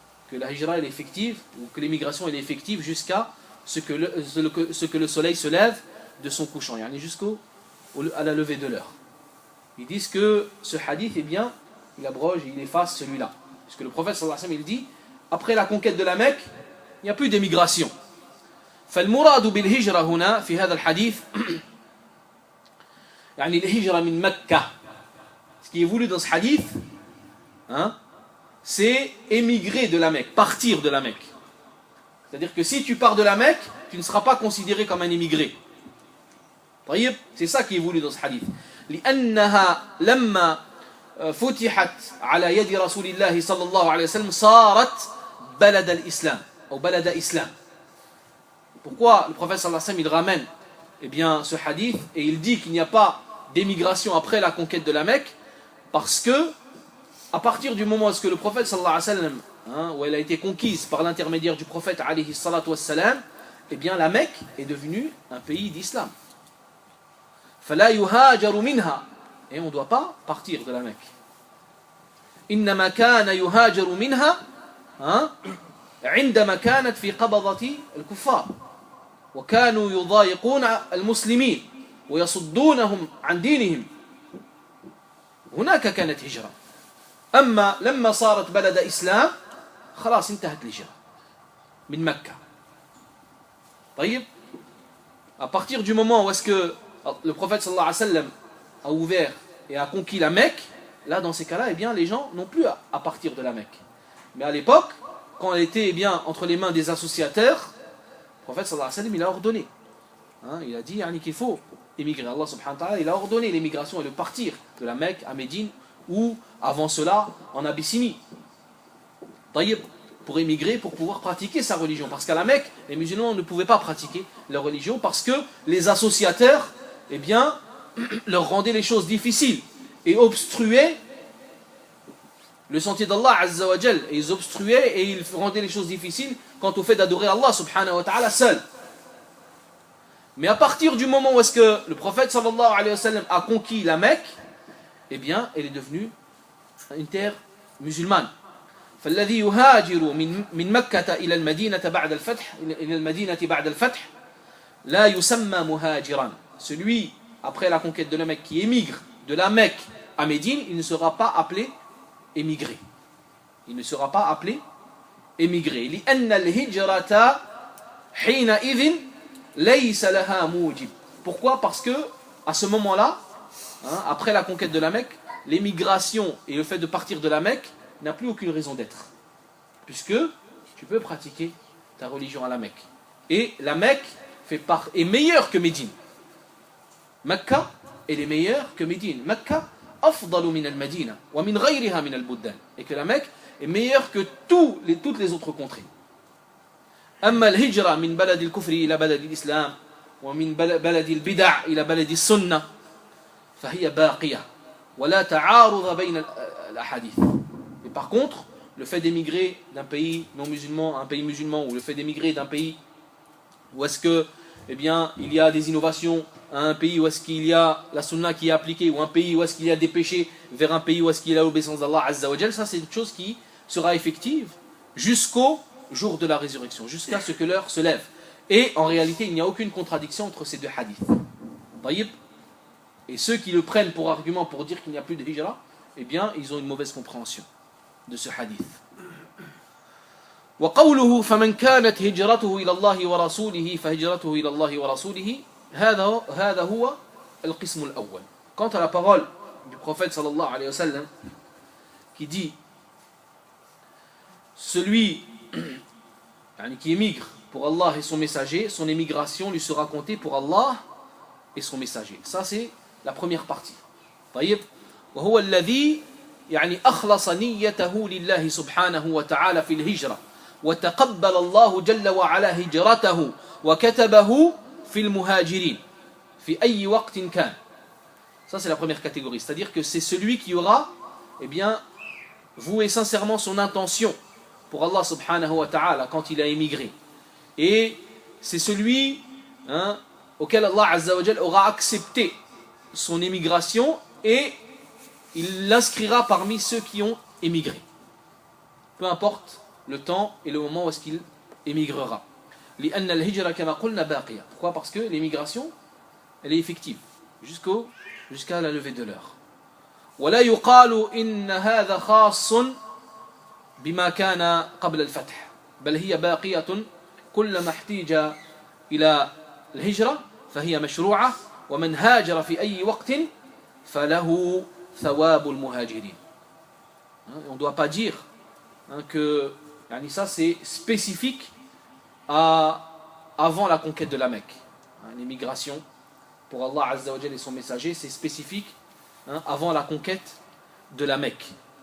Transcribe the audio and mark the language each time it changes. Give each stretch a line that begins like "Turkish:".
French: Que la hijra est effective, ou que l'émigration est effective jusqu'à ce que le soleil se lève de son couchant, à la levée de l'heure. Ils disent que ce hadith, il abroge et il efface celui-là. Parce que le prophète sallallahu alayhi wa sallam, il dit, après la conquête de la Mecque, il n'y a plus d'émigration.
Arabic: فالمراد بالهجرة هنا في هذا الحديث الهجرة من مكة.
French: Ce qui est voulu dans ce hadith, c'est émigrer de la Mecque, partir de la Mecque. C'est-à-dire que si tu pars de la Mecque, tu ne seras pas considéré comme un émigré. C'est ça qui est voulu dans ce hadith.
Arabic: لأنها لما فتحت على يد رسول الله صلى الله عليه وسلم صارت بلد الإسلام أو بلد إسلام.
French: Pourquoi le prophète sallallahu alayhi wa sallam il ramène ce hadith et il dit qu'il n'y a pas d'émigration après la conquête de la Mecque? Parce que à partir du moment où le prophète sallallahu alayhi wa sallam, où elle a été conquise par l'intermédiaire du prophète alayhi salatu wassalam, la Mecque est devenue un pays d'islam.
Arabic: فلا يهاجر منها,
French: et on ne doit pas partir de la Mecque.
Arabic: إنما كان يهاجر منها عندما كانت في قبضة الكفار وكانوا يضايقون المسلمين ويصدونهم عن دينهم. هناك كانت هجرة. أما لما صارت بلد إسلام خلاص انتهت الهجرة من مكة.
French: طيب, à partir du moment où est-ce que le prophète sallallahu alayhi wa sallam a ouvert et a conquis la Mecque, là dans ces cas-là, les gens n'ont plus à partir de la Mecque. Mais à l'époque, quand elle était entre les mains des associateurs, le prophète sallallahu alayhi wa sallam il a ordonné. Il a dit qu'il faut émigrer. Allah subhanahu wa ta'ala il a ordonné l'émigration et le partir de la Mecque à Médine ou avant cela en Abyssinie. Taïb, pour émigrer, pour pouvoir pratiquer sa religion. Parce qu'à la Mecque, les musulmans ne pouvaient pas pratiquer leur religion parce que les associateurs, eh bien, leur rendaient les choses difficiles et obstruaient le sentier d'Allah Azza wa Jal. Et ils obstruaient et ils rendaient les choses difficiles quant au fait d'adorer Allah subhanahu wa ta'ala seul. Mais à partir du moment où est-ce que le prophète sallallahu alayhi wa sallam a conquis la Mecque, eh bien, elle est devenue une terre musulmane.
Arabic: فالذي يهاجر من مكة إلى المدينة بعد الفتح إلى المدينة بعد الفتح لا يسمى مهاجرا.
French: Celui après la conquête de la Mecque qui émigre de la Mecque à Médine, il ne sera pas appelé émigré. Il ne sera pas appelé émigré.
Arabic: لأن الهجرة حينئذ ليس لها موجب.
French: Pourquoi? Parce que à ce moment-là, après la conquête de la Mecque, l'émigration et le fait de partir de la Mecque n'a plus aucune raison d'être. Puisque tu peux pratiquer ta religion à la Mecque. Et la Mecque est meilleure que Médine. Mecca, elle est meilleure que Médine.
Arabic: Mecca, afdalu min al-Madina, wa min ghayriha min al-Buddan.
French: Et que la Mecque est meilleure que toutes les autres contrées.
Arabic: أما الهجرة من بلد الكفر إلى بلد الإسلام ومن بلد البدع إلى بلد السنة فهي باقية ولا تعارض بين الأحاديث.
French: Et par contre, le fait d'émigrer d'un pays non musulman à un pays musulman, ou le fait d'émigrer d'un pays où est-ce que, eh bien, il y a des innovations, à un pays où est-ce qu'il y a la sunna qui est appliquée, ou un pays où est-ce qu'il y a des péchés, vers un pays où est-ce qu'il y a l'obéissance d'Allah Azza wa Jal, ça c'est une chose qui sera effective jusqu'au jour de la résurrection, jusqu'à ce que l'heure se lève. Et en réalité, il n'y a aucune contradiction entre ces deux hadiths. Taïb. Et ceux qui le prennent pour argument pour dire qu'il n'y a plus de hijra, eh bien, ils ont une mauvaise compréhension de ce hadith.
Arabic: وقوله فمن كانت هجرته إلى الله ورسوله فهجرته إلى الله ورسوله هذا هو القسم الأول.
French: Quant à la parole du prophète sallallahu alayhi wa sallam qui dit celui qui émigre pour Allah et son messager, son émigration lui sera comptée pour Allah et son messager. Ça c'est la première partie.
Arabic: طيب وهو الذي أخلص نيته لله سبحانه وتعالى في الهجرة وتقبل الله جل وعلا هجرته وكتبه في المهاجرين في أي وقت كان.
French: Ça c'est la première catégorie, c'est-à-dire que c'est celui qui aura voué sincèrement son intention pour Allah subhanahu wa ta'ala quand il a émigré. Et c'est celui auquel Allah Azza wa Jal aura accepté son émigration et il l'inscrira parmi ceux qui ont émigré. Peu importe le temps et le moment où est-ce qu'il émigrera.
Arabic: لأن الهجرة كما قلنا باقية.
French: Pourquoi? Parce que l'émigration, elle est effective jusqu'à la levée de l'heure.
Arabic: ولا يقال إن هذا خاص بما كان قبل الفتح بل هي باقية كلما احتيج إلى الهجرة فهي مشروعة ومن هاجر في أي وقت فله ثواب المهاجرين.
French: On ne doit pas dire que ça c'est spécifique avant la conquête de la Mecque. L'émigration pour Allah Azza wa Jal et son messager, c'est spécifique avant la conquête de la Mecque.